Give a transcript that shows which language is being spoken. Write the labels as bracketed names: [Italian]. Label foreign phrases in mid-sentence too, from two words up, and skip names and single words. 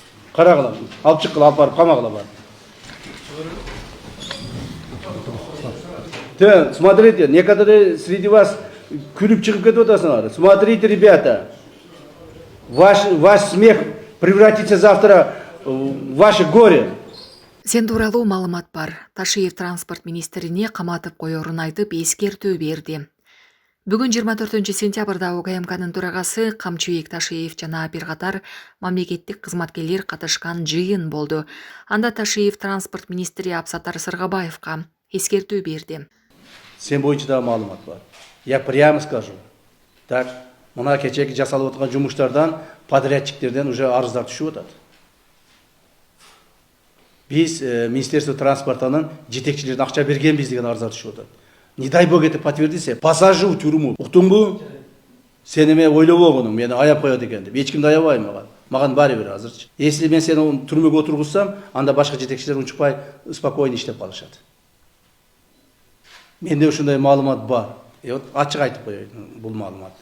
[Kyrgyz] Карагыла. Алып чыккыла, алып барып камагыла бар. [Russian] Смотрите, некоторые среди вас [Kyrgyz] күлүп чыгып кетип атасыңар. [Russian] Смотрите, ребята. Ваш смех превратится завтра в ваше горе. [Kyrgyz] Сен тууралуу маалымат бар. Ташиев транспорт министрине каматып коерун айтып эскертүү берди. Бүгүн 24 сентябрда УКМКнын төрагасы Камчыбек Ташиев жана бир катар мамлекеттик кызматкерлер катышкан жыйын болду. Анда Ташиев транспорт министри Абсаттар Сыргабаевка эскертүү берди. Сен боюнча да маалымат бар. [Russian] Я прямо скажу. Так, [Kyrgyz] мына кечеги жасалып аткан жумуштардан подрядчиктерден уже арыздар түшүп атат. Биз Министерство транспортунун жетекчилерине акча бергенбиз деген арыздар түшүп атат. [Russian] Не дай бог это подтвердится, посажу в тюрьму. [Kyrgyz] Уктуңбу? Сени мен ойлобогонум, мени аяп коет экен деп. Эч кимди аябайм мага. Маган баары бир азырчы. Если мен сени түрмөгө отургузсам, анда башка жетекчилер унчукпай, спокойно иштеп калышат. Менде ушундай маалымат бар. Вот ачык айтып коеюн бул маалыматты.